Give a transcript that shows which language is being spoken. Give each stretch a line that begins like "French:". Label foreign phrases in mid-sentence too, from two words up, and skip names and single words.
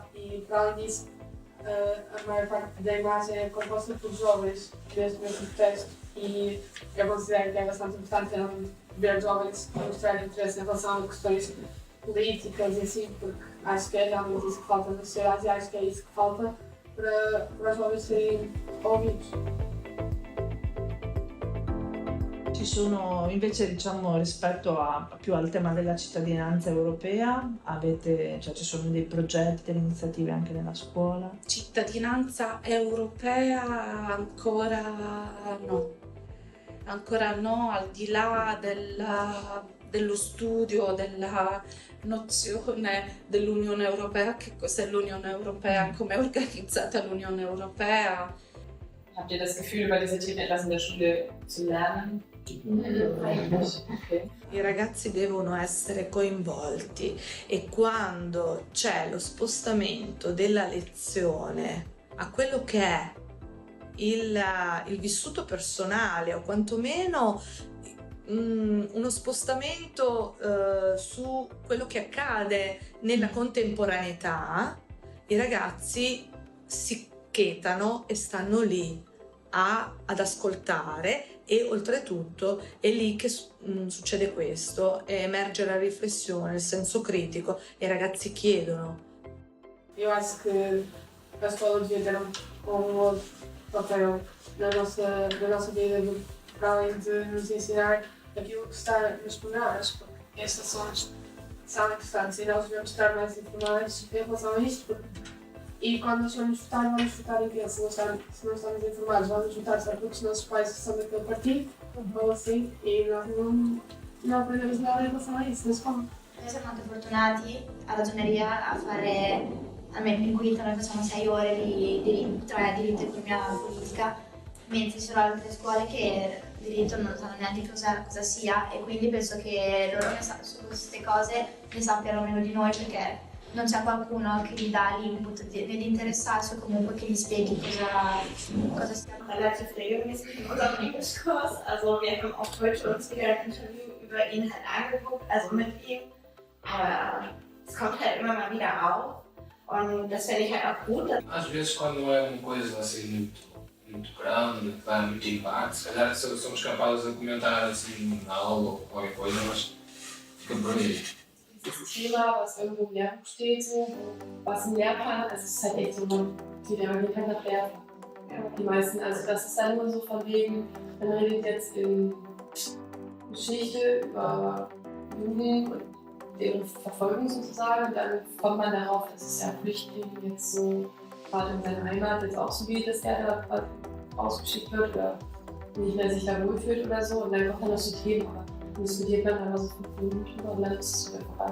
Portuguese: E para além disso, a maior parte da imagem é composta por jovens neste mesmo protesto, e eu considero que é bastante importante ver jovens mostrar interesse em relação a questões políticas e assim, porque acho que é realmente isso que falta na sociedade e acho que é isso que falta para os jovens serem ouvidos.
Italian: Ci sono invece, diciamo, rispetto più al tema della cittadinanza europea, ci sono dei progetti, delle iniziative anche nella scuola? Cittadinanza europea ancora no, al di là dello studio, della nozione dell'Unione Europea, che cos'è l'Unione Europea, come è organizzata l'Unione Europea.
German: Habt ihr das Gefühl, über diese Themen etwas in der Schule zu lernen? Okay.
Italian: I ragazzi devono essere coinvolti e quando c'è lo spostamento della lezione a quello che è il vissuto personale, o quantomeno uno spostamento su quello che accade nella contemporaneità, i ragazzi si chetano e stanno lì ad ascoltare, e oltretutto è lì che succede questo, emerge la riflessione, il senso critico, e i ragazzi chiedono.
Portuguese: Eu acho que a escola devia ter um outro papel na nossa vida, para além de nos ensinar aquilo que está nos programas, porque estes assuntos são importantes e nós devemos estar mais informados em relação a isto. E quando nós vamos votar em quê? Se não estamos informados, vamos votar só porque os nossos pais são daquele partido, ou assim, e nós não aprendemos nada em relação a isso na escola.
Italian: Noi siamo molto fortunati a ragioneria a fare, almeno in quinta noi facciamo 6 ore di diritto, 3 diritto e economia politica, mentre ci sono altre scuole che diritto non sanno neanche cosa sia, e quindi penso che loro su queste cose ne sappiano meno di noi, perché non c'è qualcuno che gli dà l'input di interessarsi, o comunque che gli spieghi cosa sia.
German: Relativ regelmäßig in unserem Englischkurs, also wir haben auch heute uns wieder ein Interview über ihn halt angeguckt, also mit ihm, aber es kommt halt immer mal wieder auf und das finde ich halt auch gut.
Portuguese: Às vezes quando é uma coisa assim muito grande, que dá muito impacto, se calhar somos capazes de comentar assim na aula ou qualquer coisa, mas fica por aí.
German: Das Thema, was irgendwo im Lehrbuch steht, so, was im Lehrplan, also es ist halt echt so, die Lehrer kann nach Lehrplan. Die meisten, also das ist dann nur so von wegen, man redet jetzt in Geschichte über Juden und deren Verfolgung sozusagen, und dann kommt man darauf, dass es ja Flüchtlinge jetzt so, gerade in seiner Heimat jetzt auch so geht, dass der da ausgeschickt wird oder nicht mehr sich da wohlfühlt oder so, und dann kommt dann noch so Themen, aber diskutiert man einfach so 5 Minuten drüber und dann ist es wieder vorbei.